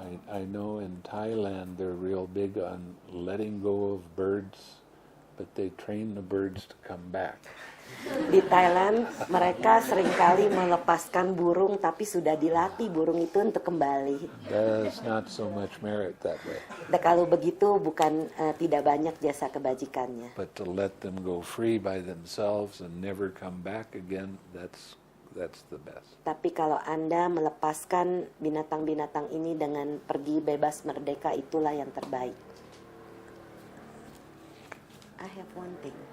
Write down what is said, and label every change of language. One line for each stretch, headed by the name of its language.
English: I know in Thailand they're real big on letting go of birds, but they train the birds to come back.
Indonesian: Di Thailand mereka seringkali melepaskan burung, tapi sudah dilatih burung itu untuk kembali.
English: There's not so much merit that way.
Indonesian: Dan kalau begitu bukan tidak banyak jasa kebajikannya.
English: But to let them go free by themselves and never come back again, that's the best.
Indonesian: Tapi kalau Anda melepaskan binatang-binatang ini dengan pergi bebas merdeka, itulah yang terbaik.
English: I have one thing.